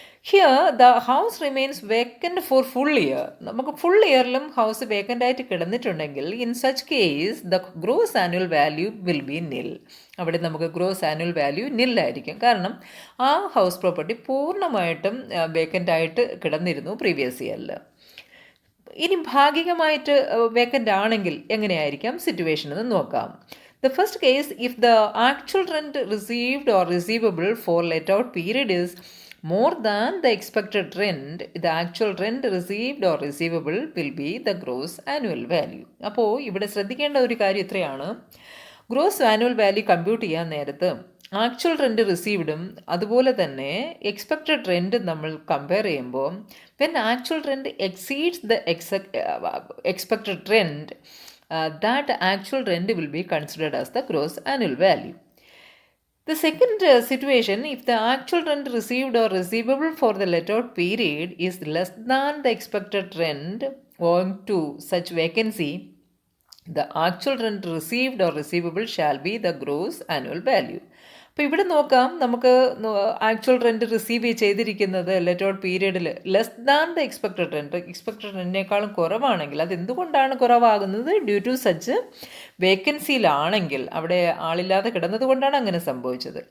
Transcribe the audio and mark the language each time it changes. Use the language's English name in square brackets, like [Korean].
[English] Here the house remains vacant for full year. [Malayalam] നമുക്ക് full ഇയറിലും house vacant ആയിട്ട് കിടന്നിട്ടുണ്ടെങ്കിൽ [English] In such case the gross annual value will be nil. [Malayalam] അവിടെ നമുക്ക് gross annual value നില്ലായിരിക്കും. കാരണം ആ house property പൂർണ്ണമായിട്ടും vacant ആയിട്ട് കിടന്നിരുന്നു പ്രീവിയസ് ഇയറിൽ. ഇനി ഭാഗികമായിട്ട് വേക്കൻ്റ് ആണെങ്കിൽ എങ്ങനെയായിരിക്കാം സിറ്റുവേഷൻ എന്ന് നോക്കാം. [English] The first case, if the actual rent received or receivable for let out period is more than the expected rent, the actual rent received or receivable will be the gross annual value. [Malayalam] അപ്പോൾ ഇവിടെ ശ്രദ്ധിക്കേണ്ട ഒരു കാര്യം ഇത്രയാണ്. Gross annual value compute ചെയ്യാൻ നേരത്ത് actual rent റിസീവ്ഡും അതുപോലെ തന്നെ എക്സ്പെക്റ്റഡ് റെൻറ്റും നമ്മൾ കമ്പയർ ചെയ്യുമ്പോൾ [English] When actual rent exceeds the expected rent, that actual rent will be considered as the gross annual value. The second situation, if the actual rent received or receivable for the let out period is less than the expected rent owing to such vacancy, the actual rent received or receivable shall be the gross annual value. [Malayalam] അപ്പോൾ ഇവിടെ നോക്കാം, നമുക്ക് actual rent receive ചെയ്തിരിക്കുന്നത് let out പീരീഡിൽ less than the expected rent, expected റെൻറ്റിനേക്കാളും കുറവാണെങ്കിൽ അതെന്തുകൊണ്ടാണ് കുറവാകുന്നത്? [English] due to such [Malayalam] വേക്കൻസിയിലാണെങ്കിൽ, അവിടെ ആളില്ലാതെ കിടന്നത് കൊണ്ടാണ് അങ്ങനെ സംഭവിച്ചത്.